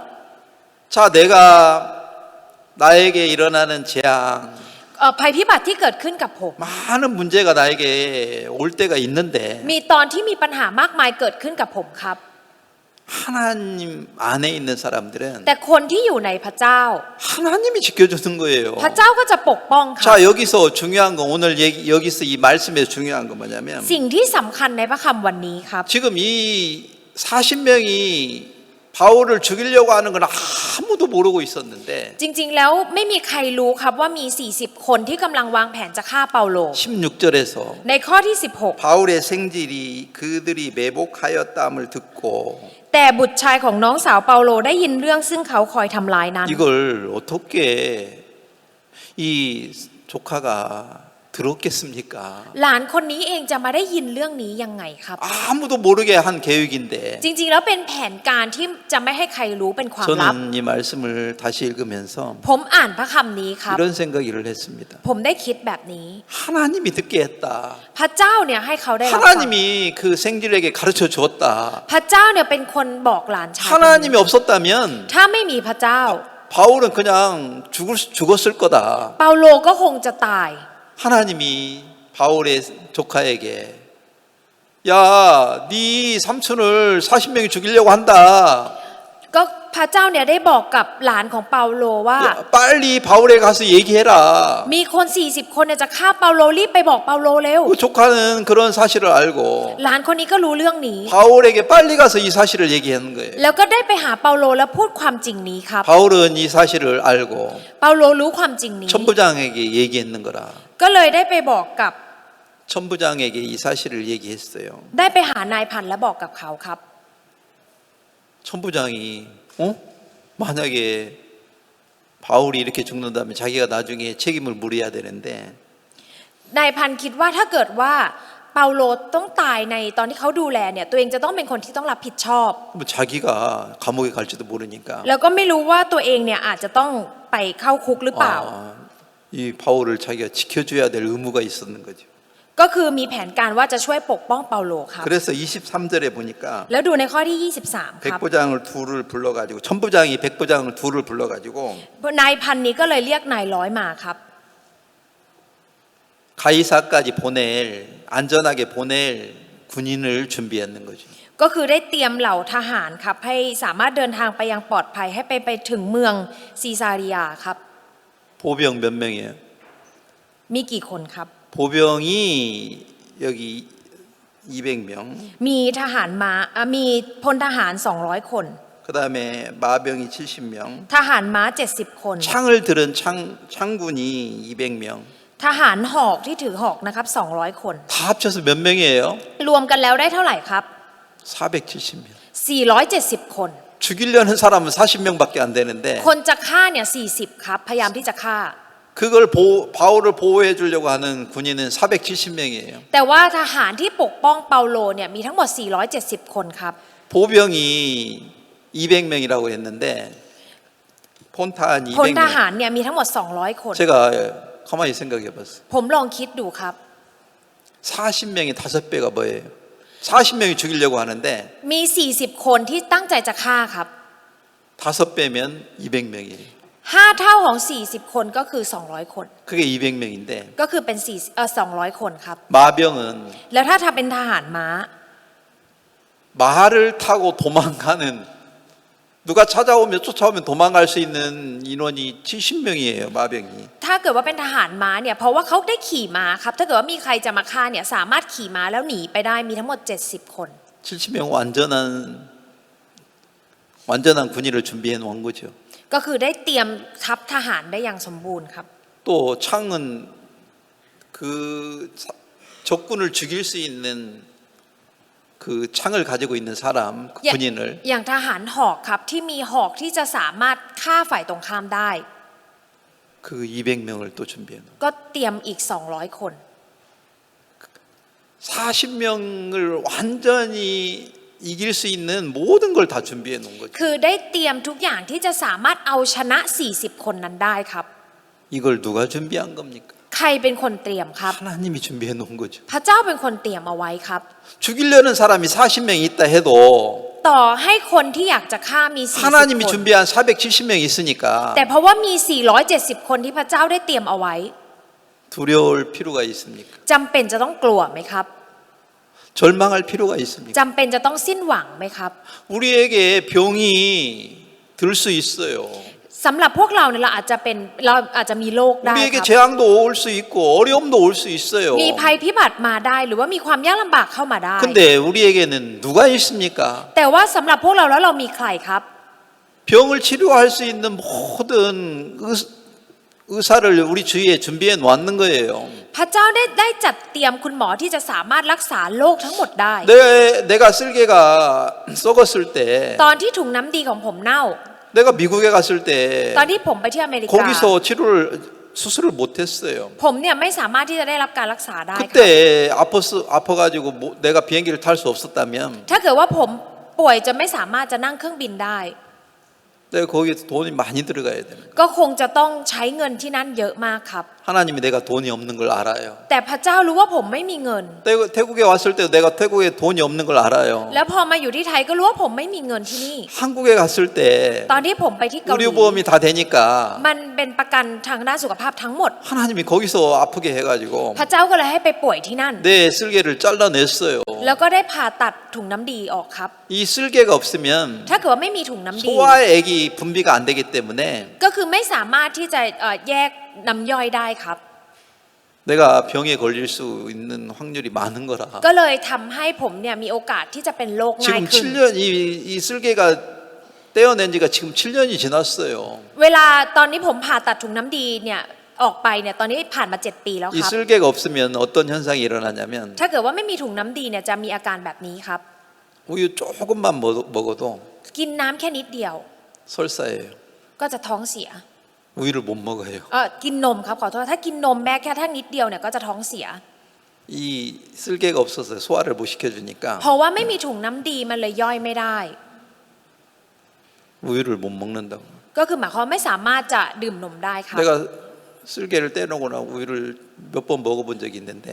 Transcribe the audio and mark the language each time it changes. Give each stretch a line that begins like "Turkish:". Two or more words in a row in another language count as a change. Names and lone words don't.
Korean: 자, 내가 나에게 일어나는 재앙,
Thai: ภัยพิบัติที่เกิดขึ้นกับผม
Korean: 많은 문제가 나에게 올 때가 있는데
Thai: มีตอนที่มีปัญหามากมายเกิดขึ้นกับผมครับ
Korean: 하나님 안에 있는 사람들은
Thai: แต่คนที่อยู่ในพระเจ้า
Korean: 하나님이 지켜주는 거예요.
Thai: พระเจ้าก็จะปกป้องครับ
Korean: 자, 여기서 중요한 거 오늘 여기서 이 말씀에서 중요한 거 뭐냐면
Thai: สิ่งที่สำคัญในพระคำวันนี้ครับ
Korean: 지금 이 40명이 바울을 죽이려고 하는 건 아무도 모르고 있었는데
Thai: จริงๆแล้วไม่มีใครรู้ครับว่ามี 40 คนที่กำลังวางแผนจะฆ่าเปาโล
Korean: 16절에서
Thai: ในข้อที่
Korean: 바울의 생질이 그들이 매복하였다함을 듣고
Thai: 16 แต่บุตรชายของน้องสาวเปาโลได้ยินเรื่องซึ่งเขาคอยทำร้ายนั้น
Korean: 이걸 어떻게 이 조카가 들었겠습니까?
Thai: หลานคนนี้เองจะมาได้ยินเรื่องนี้ยังไงครับ
Korean: 아무도 모르게 한 계획인데
Thai: จริงๆแล้วเป็นแผนการที่จะไม่ให้ใครรู้เป็นความลับ
Korean: 저는 이 말씀을 다시 읽으면서
Thai: ผมอ่านพระคำนี้ครับ
Korean: 이런 생각을 했습니다.
Thai: ผมได้คิดแบบนี้
Korean: 하나님이 듣게 했다.
Thai: พระเจ้าเนี่ยให้เขาได้รับฟัง
Korean: 하나님이 그 생질에게 가르쳐 주었다.
Thai: พระเจ้าเนี่ยเป็นคนบอกหลานชายคนนี้
Korean: 하나님이 없었다면
Thai: ถ้าไม่มีพระเจ้า
Korean: 바울은 그냥 죽었을 거다.
Thai: เปาโลก็คงจะตาย
Korean: 하나님이 바울의 조카에게 야, 네 삼촌을 40명이 죽이려고 한다.
Thai: ก็พระเจ้าเนี่ยได้บอกกับหลานของเปาโลว่า
Korean: 야, 빨리 바울에 가서 얘기해라.
Thai: มีคน 40 คนเนี่ยจะฆ่าเปาโลรีบไปบอกเปาโลเร็ว
Korean: 그 조카는 그런 사실을 알고
Thai: หลานคนนี้ก็รู้เรื่องนี้
Korean: 바울에게 빨리 가서 이 사실을 얘기하는 거예요.
Thai: แล้วก็ได้ไปหาเปาโลแล้วพูดความจริงนี้ครับ
Korean: 바울은 이 사실을 알고
Thai: เปาโลรู้ความจริงนี้
Korean: 천부장에게 얘기했는 거라.
Thai: ก็เลยได้ไปบอกกับ
Korean: 천부장에게 이 사실을 얘기했어요.
Thai: ได้ไปหานายพันและบอกกับเขาครับ
Korean: 천부장이 만약에 바울이 이렇게 죽는다면 자기가 나중에 책임을 물어야 되는데
Thai: นายพันคิดว่าถ้าเกิดว่าเปาโลต้องตายในตอนที่เขาดูแลเนี่ยตัวเองจะต้องเป็นคนที่ต้องรับผิดชอบ
Korean: 뭐 자기가 감옥에 갈지도 모르니까
Thai: แล้วก็ไม่รู้ว่าตัวเองเนี่ยอาจจะต้องไปเข้าคุกหรือเปล่า
Korean: 이 바울을 자기가 지켜줘야 될 의무가 있었는 거죠.
Thai: ก็คือมีแผนการว่าจะช่วยปกป้องเปาโลครับ
Korean: 그래서 23절에 보니까
Thai: แล้วดูในข้อที่ 23 ครับ
Korean: 백부장을 둘을 불러가지고 천부장이 백부장을 둘을 불러가지고
Thai: นายพันนี้ก็เลยเรียกนายร้อยมาครับ
Korean: 가이사까지 안전하게 보낼 군인을 준비했는 거죠.
Thai: ก็คือได้เตรียมเหล่าทหารครับให้สามารถเดินทางไปยังปลอดภัยให้ไปถึงเมืองซีซาริยาครับ
Korean: 보병 몇 명이에요?
Thai: มีกี่คนครับ
Korean: 보병이 여기 200명.
Thai: มีทหารม้ามีพลทหาร200 คน
Korean: 그다음에 마병이 70명.
Thai: ทหารม้า70 คน
Korean: 창을 들은 창군이 200명.
Thai: ทหารหอกที่ถือหอกนะครับ200 คน
Korean: 다 합쳐서 몇 명이에요?
Thai: รวมกันแล้วได้เท่าไหร่ครับ
Korean: 470명.
Thai: 470 คน
Korean: 죽이려는 사람은 40명밖에 안 되는데
Thai: คนจะฆ่าเนี่ย40 ครับ พยายามที่จะฆ่า
Korean: 그걸 바울을 보호해 주려고 하는 군인은 470명이에요.
Thai: แต่ว่าทหารที่ปกป้องเปาโลเนี่ยมีทั้งหมด 470 คนครับ
Korean: 보병이 200명이라고 했는데 폰탄
Thai: พลทหาร
Korean: 200명.
Thai: เนี่ยมีทั้งหมด200 คน
Korean: 제가 가만히 생각해 봤어요.
Thai: ผมลองคิดดูครับ
Korean: 40명이 5배가 뭐예요? 40명이 죽이려고 하는데
Thai: มี 40 คนที่ตั้งใจจะฆ่าครับ
Korean: 5배면 200명이에요.
Thai: 5 เท่าของ 40 คนก็คือ 200 คน
Korean: 그게 200명인데
Thai: ก็คือเป็น200 คนครับ
Korean: 마병은
Thai: แล้วถ้าเป็นทหารม้า
Korean: 말을 타고 도망가는 누가 찾아오면 쫓아오면 도망갈 수 있는 인원이 70명이에요. 마병이.
Thai: ถ้าเกิดว่าเป็นทหารม้าเนี่ยเพราะว่าเขาได้ขี่ม้าครับถ้าเกิดว่ามีใครจะมาฆ่าเนี่ยสามารถขี่ม้าแล้วหนีไปได้มีทั้งหมด70 คน
Korean: 70명 완전한 군인을 준비해 놓은 거죠.
Thai: ก็คือได้เตรียมทัพทหารได้อย่างสมบูรณ์ครับ
Korean: 또 창은 그 적군을 죽일 수 있는 그 창을 가지고 있는 사람 예. 군인을
Thai: อย่างทหารหอกครับที่มีหอกที่จะสามารถฆ่าฝ่ายตรงข้ามได้
Korean: 그 200명을 또 준비해 놓은
Thai: ก็เตรียมอีก 200 คน
Korean: 40명을 완전히 이길 수 있는 모든 걸 다 준비해 놓은 거죠.
Thai: คือได้เตรียมทุกอย่างที่จะสามารถเอาชนะ 40 คนนั้นได้ครับ
Korean: 이걸 누가 준비한 겁니까?
Thai: ใครเป็นคนเตรียมครับ
Korean: 하나님이 준비해 놓은 거죠.
Thai: พระเจ้าเป็นคนเตรียมเอาไว้ครับ
Korean: 죽이려는 사람이 40명 있다 해도
Thai: ต่อให้คนที่อยากจะฆ่ามี 40
Korean: 하나님이
Thai: คน
Korean: 준비한 470명 있으니까
Thai: แต่เพราะว่ามี 470 คนที่พระเจ้าได้เตรียมเอาไว้
Korean: 두려울 필요가 있습니까?
Thai: จำเป็นจะต้องกลัวไหมครับ
Korean: 절망할 필요가 있습니까?
Thai: จำเป็นจะต้องสิ้นหวังไหมครับ
Korean: 우리에게 병이 들 수 있어요.
Thai: สำหรับพวกเราเนี่ยเราอาจจะมีโรคได้
Korean: 우리에게
Thai: ครับ
Korean: 재앙도 올 수 있고 어려움도 올 수 있어요.
Thai: มีภัยพิบัติมาได้หรือว่ามีความยากลำบากเข้ามาได้
Korean: 근데 우리에게는 누가 있습니까?
Thai: แต่ว่าสำหรับพวกเราแล้วเรามีใครครับ
Korean: 병을 치료할 수 있는 모든 의사를 우리 주위에 준비해 놓는 거예요.
Thai: พระเจ้าได้จัดเตรียมคุณหมอที่จะสามารถรักษาโรคทั้งหมดได้
Korean: 내가 쓸개가 썩었을 때
Thai: ตอนที่ถุงน้ำดีของผมเน่า
Korean: 내가 미국에 갔을 때
Thai: ตอนที่ผมไปที่อเมริกา
Korean: 거기서 수술을 못했어요.
Thai: ผมเนี่ยไม่สามารถที่จะได้รับการรักษาได้ครับ
Korean: 그때 아파가지고 내가 비행기를 탈 수 없었다면
Thai: ถ้าเกิดว่าผมป่วยจะไม่สามารถจะนั่งเครื่องบินได้
Korean: 내가 거기에 돈이 많이 들어가야 되는 거예요.
Thai: ก็คงจะต้องใช้เงินที่นั่นเยอะมากครับ
Korean: 하나님이 내가 돈이 없는 걸 알아요.
Thai: แต่พระเจ้ารู้ว่าผมไม่มีเงิน
Korean: 태국에 왔을 때도 내가 태국에 돈이 없는 걸 알아요.
Thai: แล้วพอมาอยู่ที่ไทยก็รู้ว่าผมไม่มีเงินที่นี่
Korean: 한국에 갔을 때
Thai: ตอนที่ผมไปที่เกาหลี
Korean: 의료보험이 다 되니까
Thai: มันเป็นประกันทางด้านสุขภาพทั้งหมด
Korean: 하나님이 거기서 아프게 해가지고
Thai: พระเจ้าก็เลยให้ไปป่วยที่นั่น
Korean: 내 쓸개를 잘라냈어요.
Thai: แล้วก็ได้ผ่าตัดถุงน้ำดีออกครับ
Korean: 이 쓸개가 없으면
Thai: ถ้าเกิดว่าไม่มีถุงน้ำดี
Korean: 소화의 액이 분비가 안 되기 때문에
Thai: ก็คือไม่สามารถที่จะแยกน้ำย่อยได้ครับ
Korean: 내가 병에 걸릴 수 있는 확률이 많은 거라.
Thai: ก็เลยทำให้ผมเนี่ยมีโอกาสที่จะเป็นโรคง่าย
Korean: 지금
Thai: ขึ้น
Korean: 7년 이 쓸개가 떼어낸 지가 지금 7년이 지났어요.
Thai: เวลาตอนนี้ผมผ่าตัดถุงน้ำดีเนี่ยออกไปเนี่ยตอนนี้ผ่านมา 7 ปีแล้วค
Korean: 이
Thai: รับ
Korean: 쓸개가 없으면 어떤 현상이 일어나냐면
Thai: ถ้าเกิดว่าไม่มีถุงน้ำดีเนี่ยจะมีอาการแบบนี้ครับ
Korean: 우유 조금만 먹어도
Thai: กินน้ำแค่นิดเดียว
Korean: 설사예요.
Thai: ก็จะท้องเสีย
Korean: 우유를 못 먹어요.
Thai: กินนมครับขอโทษถ้ากินนมแม้แค่ถ้านิดเดียวเนี่ยก็จะท้องเสีย
Korean: 이 쓸개가 없어서 소화를 못 시켜주니까
Thai: เพราะว่าไม่มีถุงน้ำดีมันเลยย่อยไม่ได้
Korean: 우유를 못 먹는다고.
Thai: ก็คือหมายความว่าไม่สามารถจะดื่มนมได้ครับ
Korean: 내가 쓸개를 떼놓고 나 우유를 몇 번 먹어본 적이 있는데